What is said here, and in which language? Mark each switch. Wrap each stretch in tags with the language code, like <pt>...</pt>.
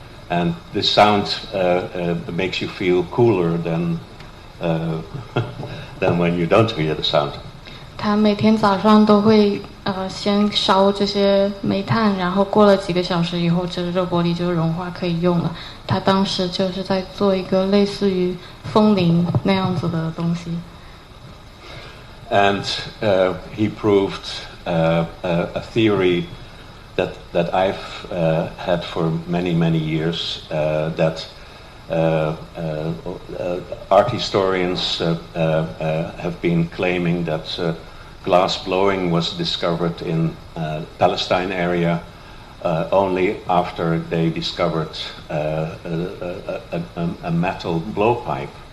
<en>And this sound makes you feel cooler than when you don't hear the sound.</en> <zh>他每天早上都会先烧这些煤炭，然后过了几个小时以后，这个热玻璃就融化可以用了。他当时就是在做一个类似于风铃那样子的东西。</zh> <en>And he proved a theory that I've had for many years, that art historians have been claiming that glass blowing was discovered in Palestine area only after they discovered a metal blowpipe.</en>